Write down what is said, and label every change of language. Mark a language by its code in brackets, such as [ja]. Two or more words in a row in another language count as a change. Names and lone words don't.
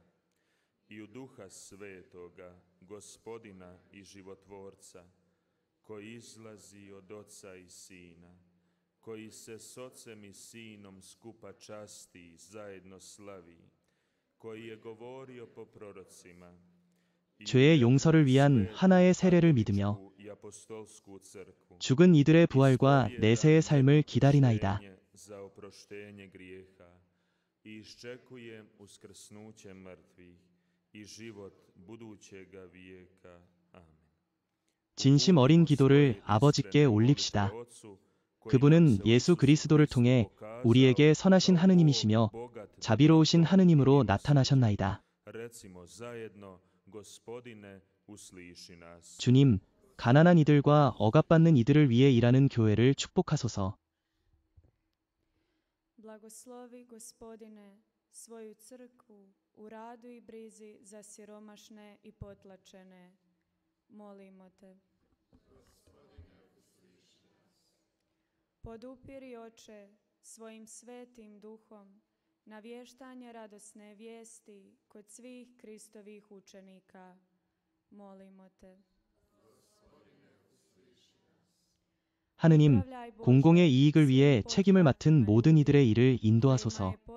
[hr] I u Duha Svetoga, Gospodina i Životvorca, koji izlazi od Oca i Sina, koji se s Ocem i Sinom skupa časti, zajedno slavi, koji je govorio po prorocima, [ko] 죄의 용서를 위한 하나의 세례를 믿으며 죽은 이들의 부활과 내세의 삶을 기다리나이다. [hr] za oproštenje grijeha i iščekujem uskrsnuće mrtvih i život budućega vijeka. Amen. [ko] 진심 어린 기도를 아버지께 올립시다. 그분은 예수 그리스도를 통해 우리에게 선하신 하느님이시며 자비로우신 하느님으로 나타나셨나이다. 주님, 가난한 이들과 억압받는 이들을 위해 일하는 교회를 축복하소서. [hr] Blagoslovi, Gospodine, svoju crkvu u radu i brizi za siromašne i potlačene. Molimo te. Podupiri, Oče, svojim svetim duhom navještanje radosne vijesti kod svih Kristovih učenika. Molimo te. [ko] 하느님, 공공의 이익을 위해 책임을 맡은 모든 이들의 일을 인도하소서.